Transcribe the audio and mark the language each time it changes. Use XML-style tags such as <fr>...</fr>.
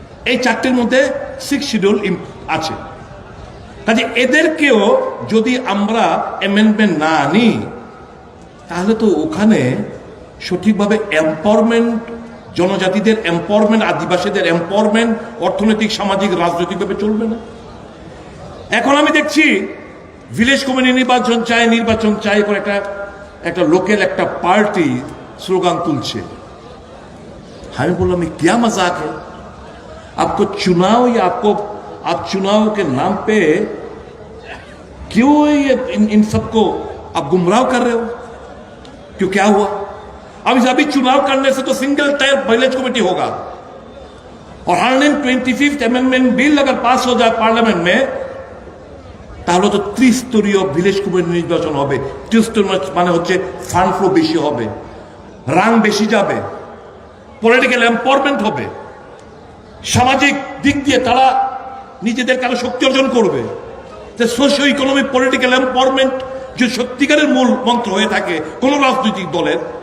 <bn>এই 4টির মধ্যে 6 শিডিউল আছে। কাজে এদেরকেও যদি আমরা অ্যামেন্ডমেন্ট না আনি, তাহলে তো ওখানে সঠিকভাবে এম্পাওয়ারমেন্ট, জনজাতিদের এম্পাওয়ারমেন্ট, আদিবাসীদের এম্পাওয়ারমেন্ট, অর্থনৈতিক, সামাজিক, রাজনৈতিকভাবে চলবে না। এখন আমি দেখছি ভিলেজ কমিটি নির্বাচন চাই করে একটা লোকাল একটা পার্টি স্লোগান তুলছে। আমি বললাম</bn> <hi>क्या मजाक है, आपको चुनाव या आप चुनाव के नाम पे क्यों इन सबको आप गुमराह कर रहे हो? क्यों, क्या हुआ? अभी चुनाव करने से तो सिंगल टायर विलेज कमेटी होगा, और 125th अमेंडमेंट बिल अगर पास हो जाए पार्लियामेंट में,</hi> <bn>তাহলে তো 30 স্তরীয় ভিলেজ কমিটি নির্বাচন হবে। 30 স্তরীয় মানে হচ্ছে ফান্ড ফ্লো বেশি হবে, রাং বেশি যাবে, পলিটিক্যাল এম্পাওয়ারমেন্ট হবে, সামাজিক দিক দিয়ে তারা নিজেদের কারো শক্তি অর্জন করবে। সোশিও ইকোনমিক পলিটিক্যাল এম্পাওয়ারমেন্ট যে সত্যিকারের মূল মন্ত্র হয়ে থাকে কোন রাজনৈতিক দলের।</bn>